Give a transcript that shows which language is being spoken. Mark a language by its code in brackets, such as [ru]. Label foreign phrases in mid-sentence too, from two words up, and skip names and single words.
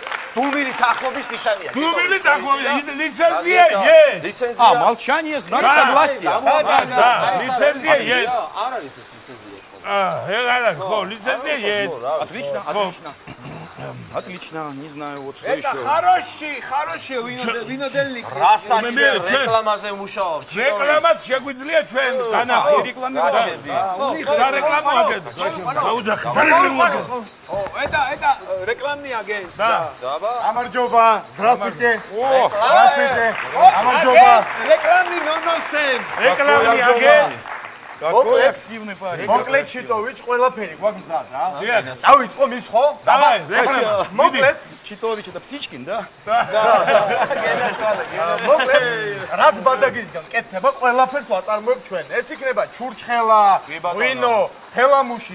[ka] დუმილი თანხმობის ნიშანია. დუმილი თანხმობის ლიცენზია есть. ლიცენზია. [ru] Молчание знак согласия. Да, лицензия есть. [ka] არ არის ეს ლიცენზია. ეხლა ხო, ლიცენზია есть. [ru] Отлично. Отлично, не знаю, вот что Это еще. хороший винодельник. [ka] რასაც ჩვენ რეკლამაზე ვმუშაობთ. რეკლამაც შეგვიძლია ჩვენ განახო. გაჩენდი. სარეკლამო აგენტი. აუძახი. სარეკლამო აგენტი. [ru] Это рекламный агент. Да. გამარჯობა, здравствуйте. Здравствуйте. [ka] გამარჯობა. [ru] Рекламный 007. [ka] რეკლამი აგენტი. [ru] Какой активный парень. [ka] მოკლედ ჩიტოვიჩ ყველაფერი გვაქვს მზად რა. დიახ. წავიწყო მიცხო. [ru] давай, реклама. [ka] მოკლედ, [ru] Читович, это Птичкин, да? [ka] მოკლედ, რაც ბადაგისგან კეთდება, ყველაფერს ვაწარმოებ ჩვენ. ეს იქნება ჩურჩხელა, ღვინო, ფელამუში.